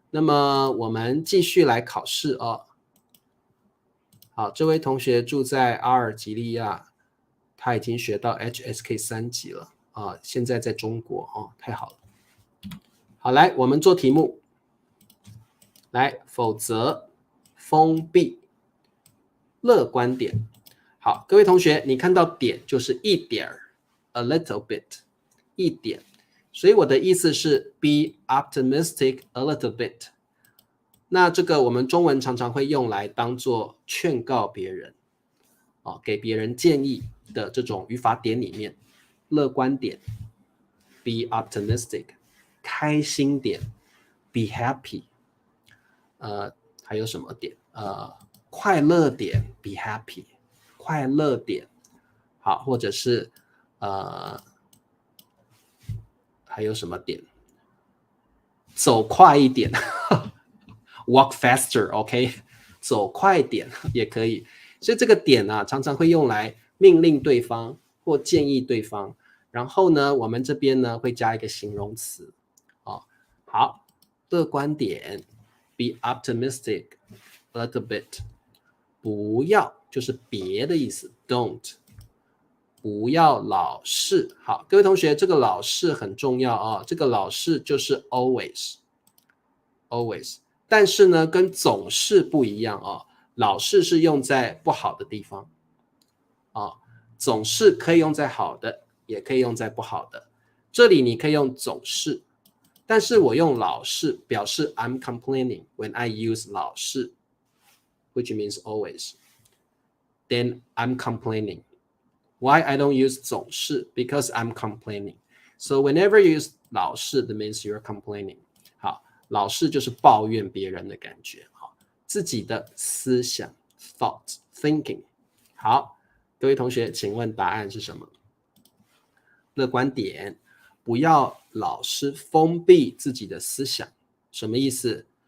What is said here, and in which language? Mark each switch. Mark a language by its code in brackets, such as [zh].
[zh] 那么我们继续来考试哦。好，这位同学住在阿尔及利亚，他已经学到 HSK 3级了啊，现在在中国哦，太好了。好，来我们做题目。来，否则、封闭、乐观点。好，各位同学，你看到点就是一点儿 ， a little bit，一点。所以我的意思是 be optimistic a little bit。那这个我们中文常常会用来当做劝告别人，给别人建议的这种语法点里面，乐观点 be optimistic，开心点 be happy，还有什么点？快乐点 be happy，快乐点。好，或者是还有什么点？走快一点 walk faster， OK， 走快点也可以。所以这个点啊，常常会用来命令对方或建议对方。然后呢，我们这边呢会加一个形容词。好，乐观点 ， be optimistic a little bit。不要就是别的意思 ，don't。不要老是。好，各位同学，这个老是很重要啊。这个老是就是 always。但是呢，跟总是不一样啊。老是是用在不好的地方啊，总是可以用在好的，也可以用在不好的。这里你可以用总是，但是我用老是表示 I'm complaining when I use 老是 which means always. [en] Then I'm complaining. Why I don't use 总是 because I'm complaining. So whenever you use 老是 that means you're complaining. [zh] 好，老是就是抱怨别人的感觉，好，自己的思想 thought thinking。好，各位同学，请问答案是什么？乐观点，不要老是封闭自己的思想。什么意思？